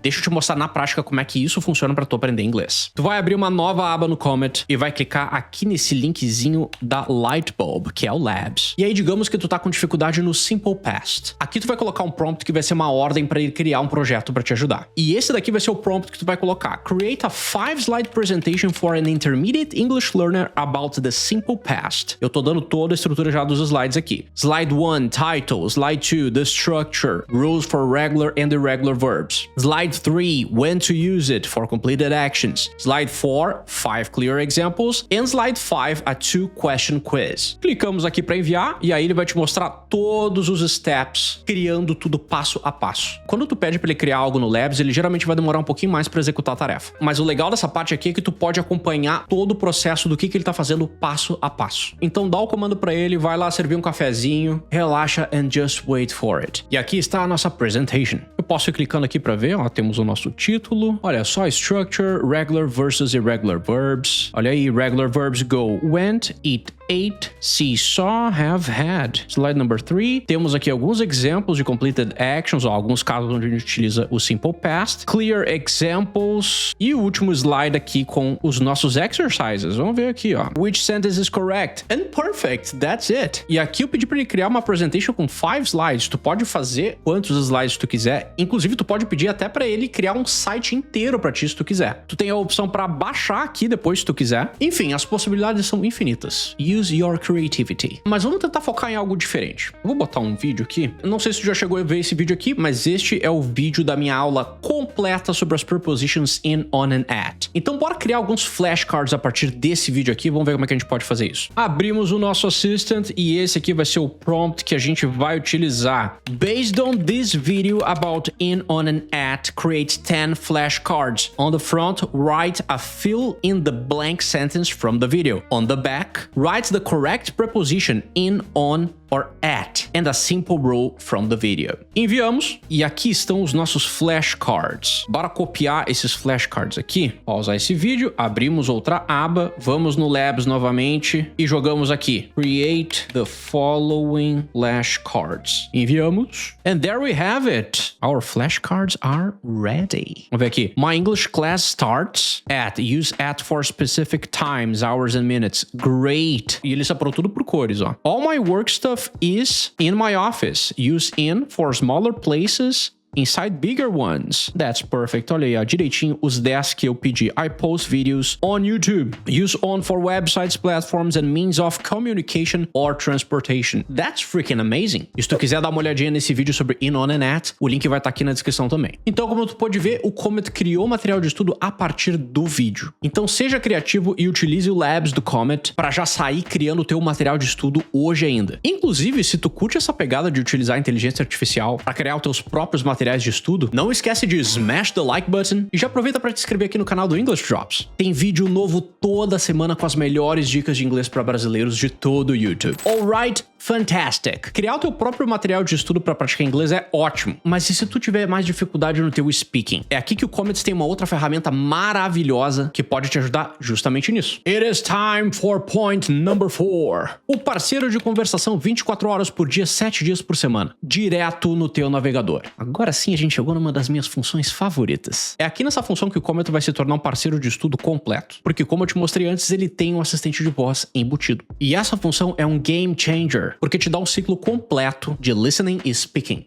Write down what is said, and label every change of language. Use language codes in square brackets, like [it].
[pt] Deixa eu te mostrar na prática como é que isso funciona para tu aprender inglês. Tu vai abrir uma nova aba no Comet e vai clicar aqui nesse linkzinho da Lightbulb, que é o Labs. E aí digamos que tu tá com dificuldade no Simple Past. Aqui tu vai colocar um prompt que vai ser uma ordem para ele criar um projeto para te ajudar. E esse daqui vai ser o prompt que tu vai colocar. [en] Create a 5-slide presentation for an intermediate English learner about the simple past. [pt] Eu tô dando toda a estrutura já dos slides aqui. [en] Slide 1, title. Slide 2, the structure. Rules for regular and irregular verbs. Slide 3, when to use it for completed actions. Slide 4, 5 clear examples. And slide 5, a 2-question quiz. [pt] Clicamos aqui para enviar e aí ele vai te mostrar todos os steps, criando tudo passo a passo. Quando tu pede para ele criar algo no Labs, ele geralmente vai demorar um pouquinho mais para executar a tarefa. Mas o legal dessa parte aqui é que tu pode acompanhar todo o processo do que ele tá fazendo passo a passo. Então dá o comando para ele, vai lá servir um cafezinho, relaxa [en] and just wait for it. [pt] E aqui está a nossa presentation. Eu posso ir clicando aqui para ver, ó, temos o nosso título. Olha só, [en] structure, regular versus irregular verbs. [pt] Olha aí, [en] regular verbs go, went, eat, ate, see, saw, have, had. Slide number 3. [pt] Temos aqui alguns exemplos de completed actions, ó, alguns casos onde a gente utiliza o simple past. [en] Clear examples. [pt] E o último slide aqui com os os nossos exercises. Vamos ver aqui, ó. [en] Which sentence is correct? And perfect, that's it. [pt] E aqui eu pedi pra ele criar uma presentation com 5 slides. Tu pode fazer quantos slides tu quiser. Inclusive, tu pode pedir até pra ele criar um site inteiro pra ti, se tu quiser. Tu tem a opção pra baixar aqui depois, se tu quiser. Enfim, as possibilidades são infinitas. [en] Use your creativity. [pt] Mas vamos tentar focar em algo diferente. Eu vou botar um vídeo aqui. Eu não sei se tu já chegou a ver esse vídeo aqui, mas este é o vídeo da minha aula completa sobre as prepositions in, on and at. Então, bora criar alguns flashcards a partir desse vídeo aqui. Vamos ver como é que a gente pode fazer isso. Abrimos o nosso Assistant e esse aqui vai ser o prompt que a gente vai utilizar. [en] Based on this video about in, on and at, create 10 flashcards. On the front, write a fill in the blank sentence from the video. On the back, write the correct preposition in, on, or at, and a simple rule from the video. [pt] Enviamos, e aqui estão os nossos flashcards. Bora copiar esses flashcards aqui. Pausar esse vídeo, abrimos outra aba, vamos no Labs novamente e jogamos aqui. [en] Create the following flashcards. [pt] Enviamos, [en] and there we have it. Our flashcards are ready. [pt] Vamos ver aqui. [en] My English class starts at. Use at for specific times, hours and minutes. Great. [pt] E ele separou tudo por cores, ó. [en] All my work stuff is in my office. Use in for smaller places inside bigger ones. That's perfect. [pt] Olha aí, ó, direitinho os 10 que eu pedi. [en] I post videos on YouTube. Use on for websites, platforms and means of communication or transportation. That's freaking amazing. [pt] E se tu quiser dar uma olhadinha nesse vídeo sobre in, on and at, o link vai estar aqui na descrição também. Então, como tu pode ver, o Comet criou material de estudo a partir do vídeo. Então, seja criativo e utilize o Labs do Comet para já sair criando o teu material de estudo hoje ainda. Inclusive, se tu curte essa pegada de utilizar a inteligência artificial para criar os teus próprios materiais de estudo, não esquece de [en] smash the like button [pt] e já aproveita para te inscrever aqui no canal do English Drops. Tem vídeo novo toda semana com as melhores dicas de inglês para brasileiros de todo o YouTube. [en] Alright, fantastic! [pt] Criar o teu próprio material de estudo para praticar inglês é ótimo, mas e se tu tiver mais dificuldade no teu speaking? É aqui que o Comets tem uma outra ferramenta maravilhosa que pode te ajudar justamente nisso. [en] It is time for point number 4. [pt] O parceiro de conversação 24 horas por dia, 7 dias por semana, direto no teu navegador. Agora sim, a gente chegou numa das minhas funções favoritas. É aqui nessa função que o Comet vai se tornar um parceiro de estudo completo, porque como eu te mostrei antes, ele tem um assistente de voz embutido. E essa função é um game changer, porque te dá um ciclo completo de listening e speaking.